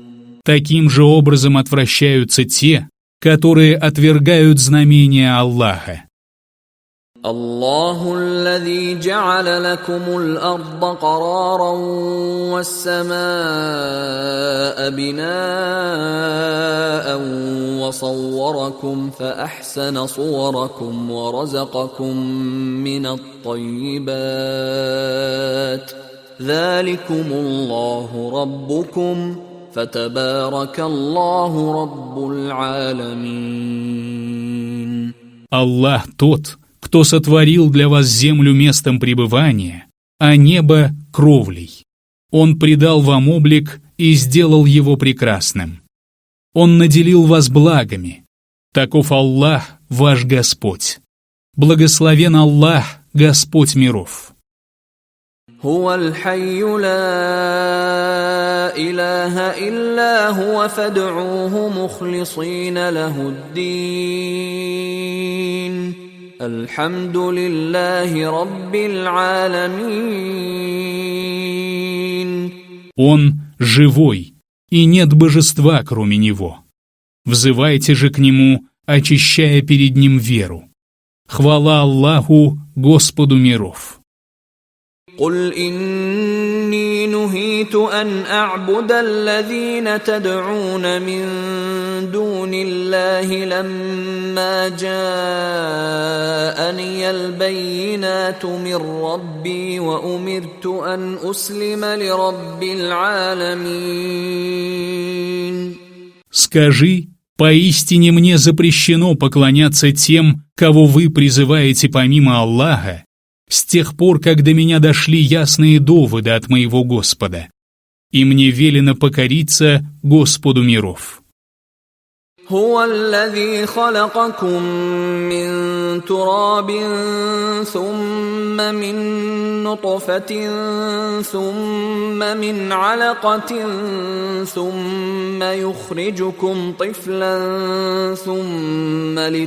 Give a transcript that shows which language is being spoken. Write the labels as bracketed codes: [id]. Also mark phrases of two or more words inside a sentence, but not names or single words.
[ru] Таким же образом отвращаются те, которые отвергают знамения Аллаха. [ar] الله الذي جعل لكم الأرض قرارا والسماء بناء وصوركم فأحسن صوركم ورزقكم من الطيبات ذلكم الله ربكم فتبارك الله رب العالمين. [ru] Аллах тот, кто сотворил для вас землю местом пребывания, а небо — кровлей. Он придал вам облик и сделал его прекрасным. Он наделил вас благами. Таков Аллах, ваш Господь. Благословен Аллах, Господь миров. [ar] هو الحي لا إله إلا هو فادعوه مخلصين له الدين الحمد لله رب العالمين. [ru] Он живой, и нет божества, кроме Него. Взывайте же к Нему, очищая перед Ним веру. Хвала Аллаху, Господу миров. [ar] قل إني نهيت أن أعبد الذين تدعون من دون الله لما جاءني البينات من ربي وأمرت أن أسلم لرب العالمين. [ru] Скажи, поистине мне запрещено поклоняться тем, кого вы призываете помимо Аллаха, с тех пор, как до меня дошли ясные доводы от моего Господа, и мне велено покориться Господу миров. [ar] هو الذي خلقكم من تراب ثم من نطفة ثم من علقة ثم يخرجكم طفلا ثم